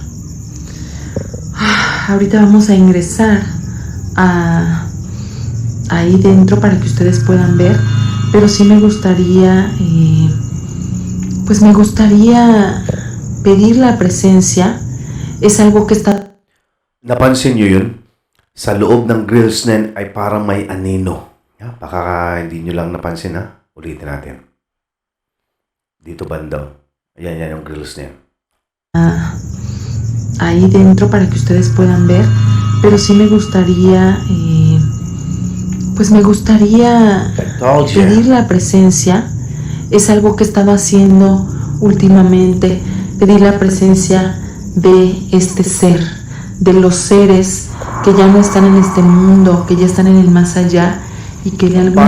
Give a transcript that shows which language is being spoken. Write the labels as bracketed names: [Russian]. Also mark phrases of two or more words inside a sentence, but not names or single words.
[Spanish] Ahorita vamos a ingresar ahí dentro para que ustedes puedan ver, pero sí me gustaría pedir la presencia. Es algo que está... [Filipino] Napansin nyo yun? Sa loob ng grills nen ay parang may anino. Baka hindi nyo lang napansin, ha? Ulitin natin. Dito banda. Ayan yung grills niya. [Spanish] Ahí dentro para que ustedes puedan ver, pero sí me gustaría pedir la presencia. Es algo que he estado haciendo últimamente, pedir la presencia de este ser, de los seres que ya no están en este mundo, que ya están en el más allá y que de alguna